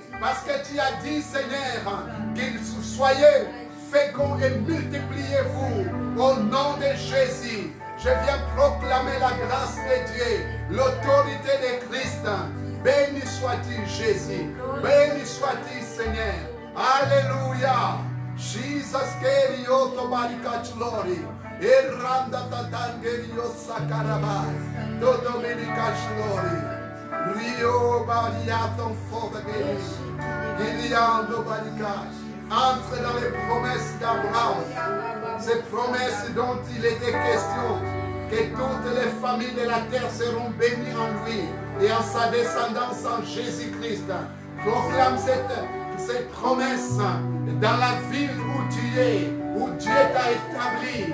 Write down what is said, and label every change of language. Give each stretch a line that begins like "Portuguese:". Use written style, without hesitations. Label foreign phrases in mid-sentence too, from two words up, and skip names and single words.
French: Parce que tu as dit, Seigneur, qu'ils soyez fécond et multipliez-vous au nom de Jésus. Je viens proclamer la grâce de Dieu, l'autorité de Christ. Béni sois-tu, Jésus. Béni sois-tu, Seigneur. Alléluia. Jesus kerio to barika glory. Erranda tatangerio sakarabai. To dominica glory. Rio bariaton fodageri. Iliando barika. Entre dans les promesses d'Abraham, ces promesses dont il était question, que toutes les familles de la terre seront bénies en lui et en sa descendance en Jésus-Christ. Proclame ces promesses dans la ville où tu es, où Dieu t'a établi.